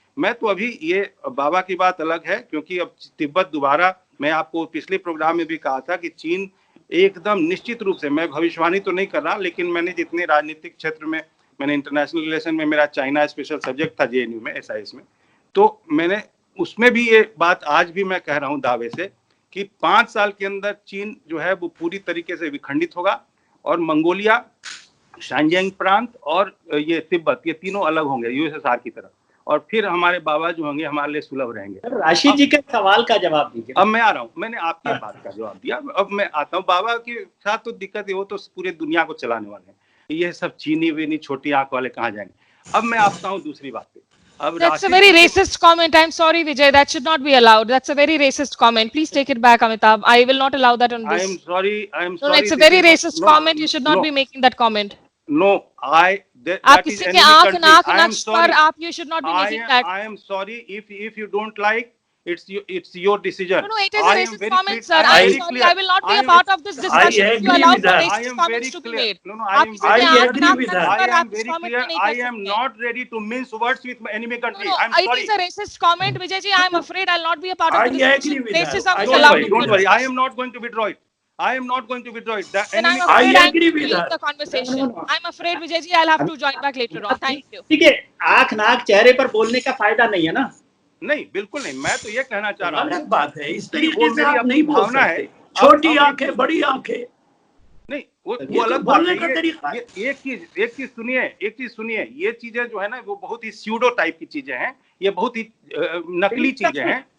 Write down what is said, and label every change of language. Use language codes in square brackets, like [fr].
[hi] मैं तो अभी ये बाबा की बात अलग है, क्योंकि अब तिब्बत दोबारा, मैं आपको पिछले प्रोग्राम में भी कहा था कि चीन एकदम निश्चित रूप से, मैं भविष्यवाणी तो नहीं कर रहा, लेकिन मैंने जितने राजनीतिक क्षेत्र में, मैंने इंटरनेशनल रिलेशन में, मेरा चाइना स्पेशल सब्जेक्ट था जेएनयू में, एसआईएस में, तो मैंने उसमें भी ये बात आज भी मैं कह रहा हूँ दावे से कि 5 साल के अंदर चीन जो है वो पूरी तरीके से विखंडित होगा और मंगोलिया, शांजियांग प्रांत और ये तिब्बत, ये तीनों अलग होंगे यूएसएसआर की तरफ। और फिर हमारे बाबा जो होंगे हमारे लिए सुलभ रहेंगे। राशिद जी के सवाल का जवाब दीजिए। अब मैं आ रहा हूँ, मैंने आपकी बात का जवाब दिया, अब मैं आता हूँ। बाबा के साथ तो दिक्कत है, वो तो पूरे दुनिया को चलाने वाले हैं, ये सब चीनी वीनी छोटी आंख वाले कहाँ जाएंगे। अब मैं आता हूँ दूसरी बात पे। [en] That's a very racist comment. I'm sorry, Vijay. That should not be allowed. That's a very racist comment. Please take it back, Amitabh. I will not allow that on this. I am sorry. No, it's a very racist comment. You should not be making that comment. No, [hi] आप किसी के आंख नाक नक्श पर आप, [en] you should not be making that. I am sorry if you don't like, it's your decision. No, it is a racist comment, sir. I am sorry. I will not be a part of this discussion if you allow for racist comments to be made. No, I am very clear. I am not ready to mince words with enemy country. I'm sorry. It is a racist comment, Vijay ji. I am afraid I'll not be a part of this discussion. Racism is allowed. Don't worry. I am not going to withdraw it. I am not going to withdraw it. Then I'm afraid I agree with the conversation. I'm afraid, Vijay ji, I'll have to join back later on. Thank you. [hi] ठीक है, आंख नाक चेहरे पर बोलने का फायदा नहीं है ना? नहीं, बिल्कुल नहीं। मैं तो ये कहना चाह रहा हूँ, बात है, इस तरीके से आप नहीं बोल सकते। छोटी आंखें, बड़ी आंखें। नहीं, वो अलग बात बोलने है। का तरीका है। एक चीज सुनिए, ये चीजें जो है ना वो बहुत ही स्यूडो टाइप की चीजें हैं, ये बहुत ही नकली चीजें हैं।